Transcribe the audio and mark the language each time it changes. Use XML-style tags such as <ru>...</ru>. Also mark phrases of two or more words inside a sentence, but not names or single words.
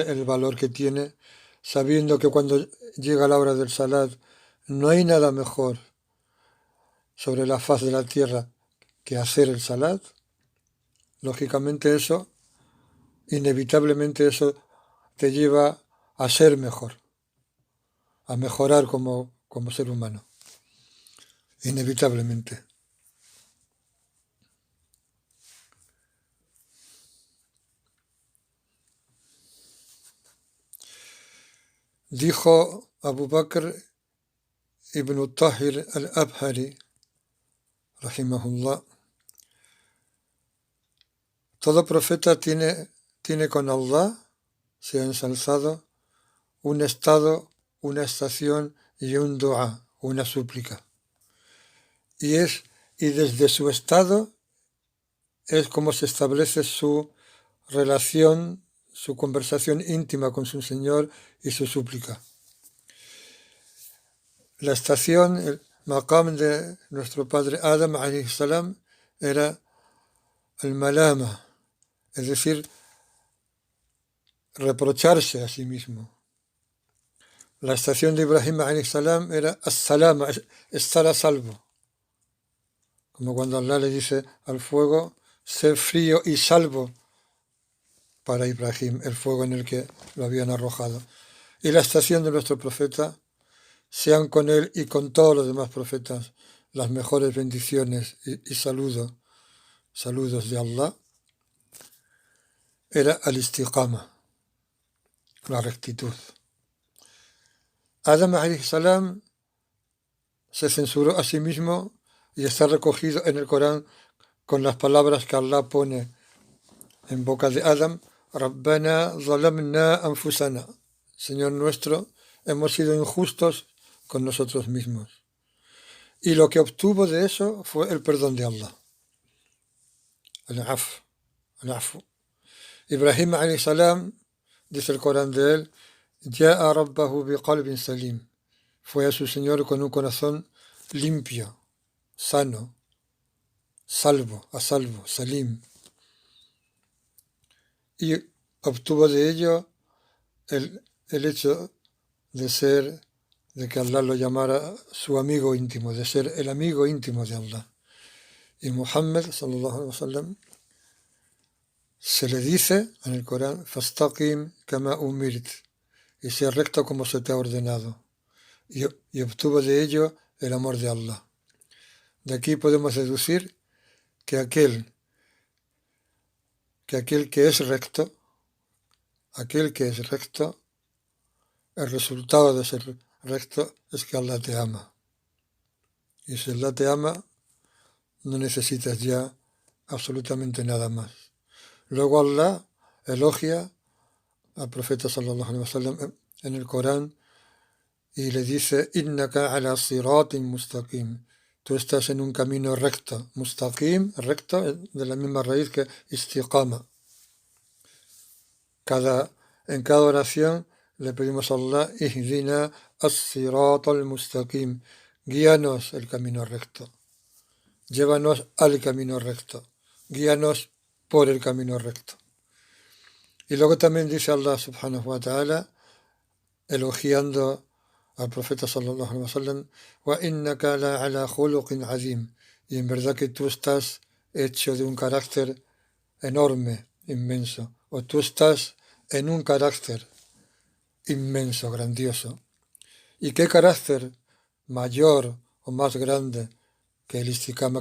<es>el valor que tiene, sabiendo que cuando llega la hora del salat no hay nada mejor sobre la faz de la tierra que hacer el salat, lógicamente eso, inevitablemente eso te lleva a ser mejor, a mejorar como ser humano, inevitablemente. Dijo Abu Bakr ibn Tahir al-Abhari, rahimahullah, todo profeta tiene con Allah, sea ensalzado, un estado, una estación y un dua, una súplica. Y desde su estado es como se establece su relación, su conversación íntima con su Señor y su súplica. La estación, el maqam de nuestro padre Adam</es> <ar>عليه السلام,</ar> <es>era el malama, es decir, reprocharse a sí mismo. La estación de Ibrahim</es> <ar>عليه السلام</ar> <es>era as-salama, estar a salvo. Como cuando Allah le dice al fuego, sé frío y salvo para Ibrahim, el fuego en el que lo habían arrojado. Y la estación de nuestro profeta, sean con él y con todos los demás profetas las mejores bendiciones y saludos de Allah, era al istiqama, la rectitud. Adam</es> <ar>عليه السلام</ar> <es>se censuró a sí mismo y está recogido en el Corán con las palabras que Allah pone en boca de Adam:</es> <ar>ربنا ظلمنا أنفسنا.</ar> <es>Señor nuestro, hemos sido injustos con nosotros mismos. Y lo que obtuvo de eso fue el perdón de Allah.</es> <ar>العف، العفو. إبراهيم عليه السلام,</ar> <es>dice el Corán de él,</es> <ar>جاء ربه بقلب سليم.</ar> <es>Fue a su Señor con un corazón limpio, sano, a salvo, salim. Y obtuvo de ello el hecho de que Allah lo llamara su amigo íntimo, de ser el amigo íntimo de Allah. Y Muhammad,</es> <ar>صلى الله عليه وسلم,</ar> <es>se le dice en el Corán:</es> <ar>فاستقم كما أمرت,</ar> <es>y sea recto como se te ha ordenado. Y obtuvo de ello el amor de Allah. De aquí podemos deducir que aquel que es recto, el resultado de ser recto es que Allah te ama. Y si Allah te ama, no necesitas ya absolutamente nada más. Luego Allah elogia al profeta</es> <ar>صلى الله عليه وسلم</ar> <es>en el Corán y le dice:</es> <ar>إنك على صراط مستقيم.</ar> <es>Tú estás en un camino recto. Mustaqim, recto, de la misma raíz que istiqama. En cada oración le pedimos a Allah:</es> <ar>اهدنا الصراط المستقيم.</ar> <es>Guíanos el camino recto. Llévanos al camino recto. Guíanos por el camino recto. Y luego también dice Allah</es> <ar>سبحانه وتعالى,</ar> <es>elogiando al profeta</es> <ar>صلى الله عليه وسلم: وإنك لعلى خلق عظيم.</ar> <es>Y en verdad que tú estás hecho de un carácter enorme, inmenso. O tú estás en un carácter inmenso, grandioso. ¿Y qué carácter mayor o más grande que el istiqama?</es>